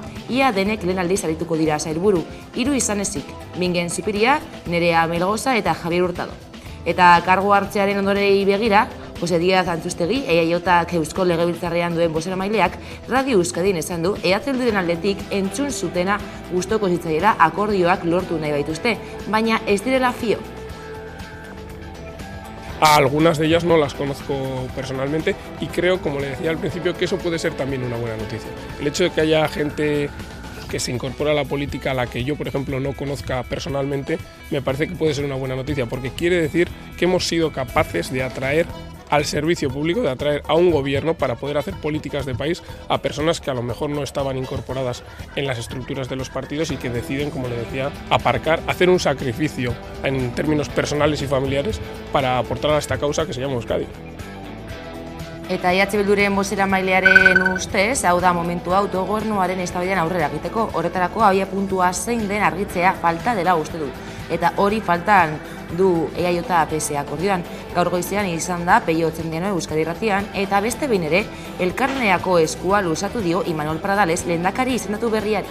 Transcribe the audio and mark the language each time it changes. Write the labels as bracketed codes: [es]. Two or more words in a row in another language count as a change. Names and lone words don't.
[eu] Ia denek lehen aldiz arituko dira sailburu, 3 izan ezik, Bingen Zupiria, Nerea Melgoza eta Javier Hurtado. Eta kargu hartzearen ondorei begira, Jose Díaz Antxustegi, EAJak Eusko Legebiltzarrean duen bozeramaileak, Radio Euskadin esan du, EH-Bilduren aldetik entzun zutena gustoko zitzaiela akordioak lortu nahi baituzte, baina ez direla fio. [es] A algunas de ellas no las conozco personalmente y creo, como le decía al principio, que eso puede ser también una buena noticia. El hecho de que haya gente que se incorpora a la política a la que yo, por ejemplo, no conozca personalmente, me parece que puede ser una buena noticia, porque quiere decir que hemos sido capaces de atraer al servicio público, de atraer a un gobierno para poder hacer políticas de país a personas que a lo mejor no estaban incorporadas en las estructuras de los partidos y que deciden, como le decía, aparcar, hacer un sacrificio en términos personales y familiares para aportar a esta causa que se llama Euskadi. [eu] Eta EH-Bilduren bozeramailearen ustez, hau da momentua autogobernuaren eztabaidan aurrera egiteko, horretarako abiapuntua zein den argitzea falta dela uste dut. Eta hori faltan du EAJ-PSE akordioan. Gaur goizean izan da Peio Otzendiano Euskadi Irratian eta beste behin ere elkarneako eskua luzatu dio Imanol Pradales lehendakari izendatu berriari.